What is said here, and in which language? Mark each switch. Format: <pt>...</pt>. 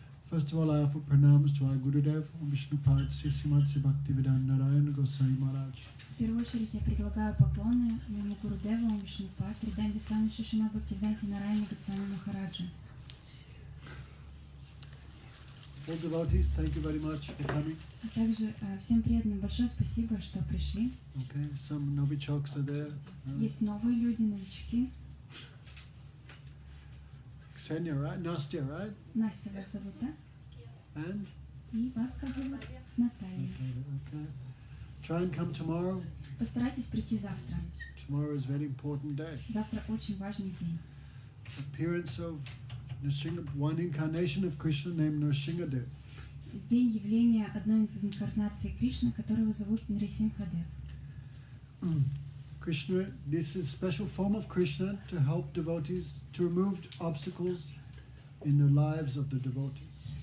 <en>First of all, I offer pranams to our Gurudev, Vishnupad Sri Srimad Sri Bhaktivedanta Narayana Goswami Maharaj.</en> <ru>В первую очередь я предлагаю поклоны моему Гурудеву, Вишнупад, Риданди Свами Шишимад Бхактивиданти Нарайана Госвами Махараджа.</ru> <en>All devotees, thank you very much for coming.</en> <ru>А также всем преданным большое спасибо, что пришли.</ru> <en>Okay, some novichoks are there.</en> <ru>Есть новые люди, новички.</ru> <en>Ksenia, right? Nastya, right?</en> <ru>Настя вас зовут, да?</ru> <en>And?</en> <ru>И вас как зовут? Наталья.</ru> <en>Okay. Try and come tomorrow.</en> <ru>Постарайтесь прийти завтра.</ru> <en>Tomorrow is a very important day.</en> <ru>Завтра очень важный день.</ru> <en>Appearance of Nrsimha, one incarnation of Krishna named Nrsimhadev.</en> <ru>День явления одной из инкарнаций Кришны, которого зовут Нрисимхадев.</ru> <en>Krishna, this is a special form of Krishna to help devotees to remove obstacles in the lives of the devotees.</en>